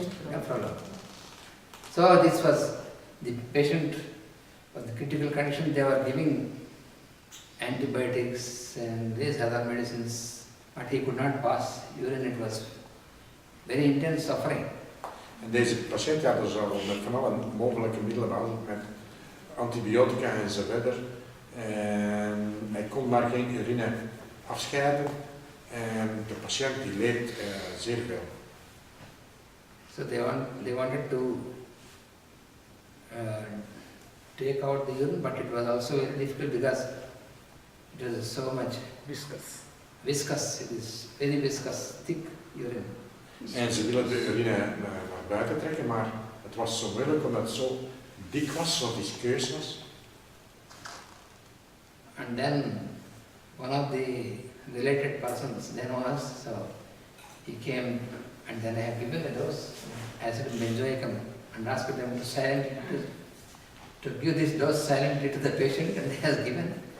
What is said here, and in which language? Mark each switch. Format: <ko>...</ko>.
<en>Nephrologist. So this was, the patient was the critical condition, they were giving antibiotics and these other medicines, but he could not pass urine. It was very intense suffering.</en> <nl>En deze patiënt had dus al met van alle mogelijke middelen, al met antibiotica enzovoort. En hij kon maar geen urine afscheiden. En de patiënt die leed zeer veel.</nl> <en>So they wanted to take out the urine, but it was also very difficult because it was so much viscous. It is very viscous, thick urine.</en> <nl>En ze willen de urine naar buiten trekken, maar het was zo moeilijk omdat het zo dik was, zo viskeus was.</nl> <en>And then one of the related persons then was, so he came and then I have given a dose, acid benzoicum, and asked them to give this dose silently to the patient, and he has given.</en>